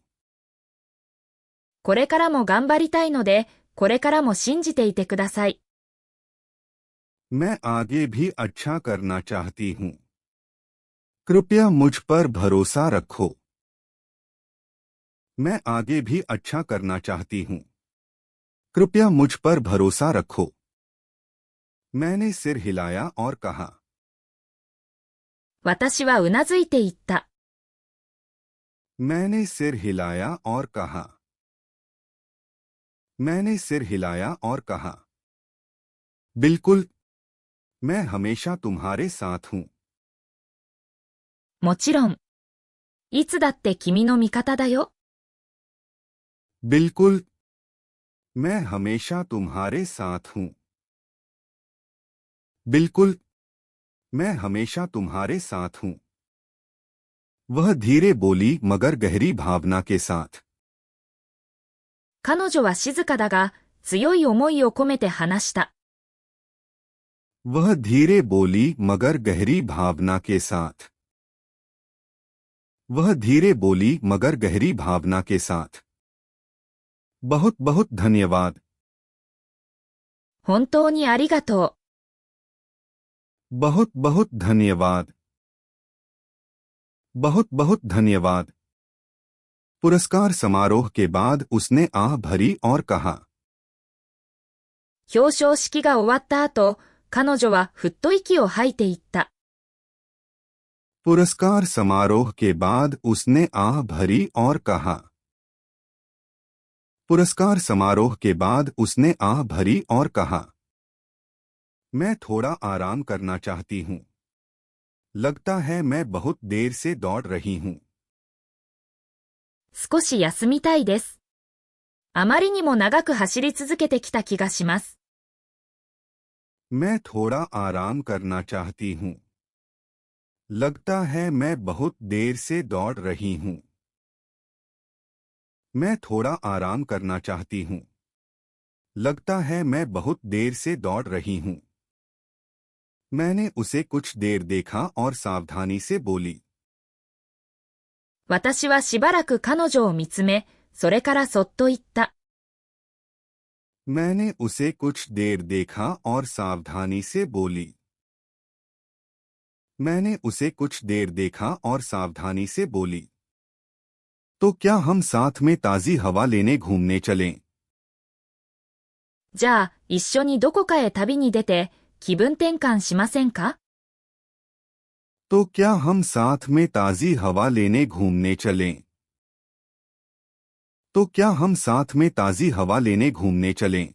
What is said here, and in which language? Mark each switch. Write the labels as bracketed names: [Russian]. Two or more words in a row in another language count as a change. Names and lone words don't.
[Japanese] これからも頑張りたいので、これからも信じていてください。 [Hindi] मैं आगे भी अच्छा करना चाहती हूँ। कृपया मुझ पर भरोसा रखो। मैं आगे भी अच्छा करना चाहती हूँ। कृपया मुझ पर भरोसा रखो। मैंने सिर हिलाया और कहा, [Japanese] 私はうなずいていった。 [Hindi] मैंने सिर हिलाया और कहा। मैंने सिर हिलाया और कहा, बिल्कुल, मैं हमेशा तुम्हारे साथ हूँ। [Japanese] もちろん。いつだって君の味方だよ。 [Hindi] बिल्कुल, मैं हमेशा तुम्हारे साथ हूँ। बिल्कुल, मैं हमेशा तुम्हारे साथ हूँ। वह धीरे बोली मगर गहरी भावना के साथ। [Japanese] 彼女は静かだが、強い思いを込めて話した。 [Hindi] वह धीरे बोली मगर गहरी भावना के साथ। वह धीरे बोली मगर गहरी भावना के साथ। बहुत बहुत धन्यवाद। [Japanese] 本当にありがとう。 [Hindi] बहुत बहुत धन्यवाद। बहुत बहुत धन्यवाद। पुरस्कार समारोह के बाद उसने आह भरी और कहा, [Japanese] 表彰式が終わった後、彼女はふっと息を吐いていった。 [Hindi] पुरस्कार समारोह के बाद उसने आह भरी और कहा। पुरस्कार समारोह के बाद उसने आह भरी और कहा, मैं थोड़ा आराम करना चाहती हूँ। लगता है मैं बहुत देर से दौड़ रही हूँ। [Japanese] 少し休みたいです。あまりにも長く走り続けてきた気がします。 [Hindi] मैं थोड़ा आराम करना चाहती हूँ। लगता है मैं बहुत देर से दौड़ रही हूँ। मैं थोड़ा आराम करना चाहती हूँ। लगता है मैं बहुत देर से दौड़ रही हूँ। मैंने उसे कुछ देर देखा और सावधानी से बोली, [Japanese] 私はしばらく彼女を見つめ、それからそっと言った。 [Hindi] मैंने उसे कुछ देर देखा और सावधानी से बोली। मैंने उसे कुछ देर देखा और सावधानी से बोली, तो क्या हम साथ में ताजी हवा लेने घूमने चलें? [Japanese] じゃあ、一緒にどこかへ旅に出て、気分転換しませんか？ [Hindi] तो क्या हम साथ में ताजी हवा लेने घूमने चलें? तो क्या हम साथ में ताजी हवा लेने घूमने चलें?